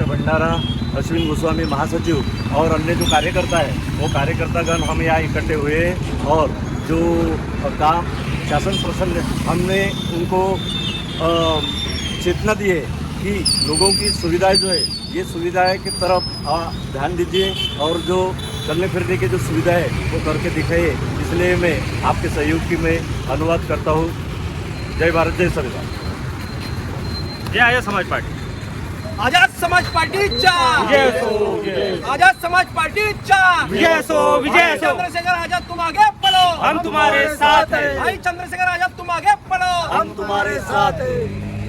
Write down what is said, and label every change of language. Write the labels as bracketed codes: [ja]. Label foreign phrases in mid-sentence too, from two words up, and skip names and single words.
[hi] भंडारा, अश्विन गोस्वामी महासचिव और अन्य जो कार्यकर्ता है वो कार्यकर्तागण हम यहाँ इकट्ठे हुए और जो काम शासन प्रशासन हमने उनको चेतना दी है कि लोगों की सुविधाएं जो है ये सुविधाएं की तरफ ध्यान दीजिए और जो चलने फिरने की जो सुविधा है वो करके दिखाइए। इसलिए मैं आपके सहयोग की मैं अनुवाद करता हूँ। जय भारत, जय संविधान। जय आझाद समाज पार्टी। [mr] आझाद समाज पार्टीचा आझाद समाज पार्टीचा विजय असो, विजय असो। [hi] चंद्रशेखर आजाद तुम आगे बढ़ो, हम तुम्हारे साथ हैं। भाई चंद्रशेखर आजाद तुम आगे बढ़ो, हम तुम्हारे साथ हैं।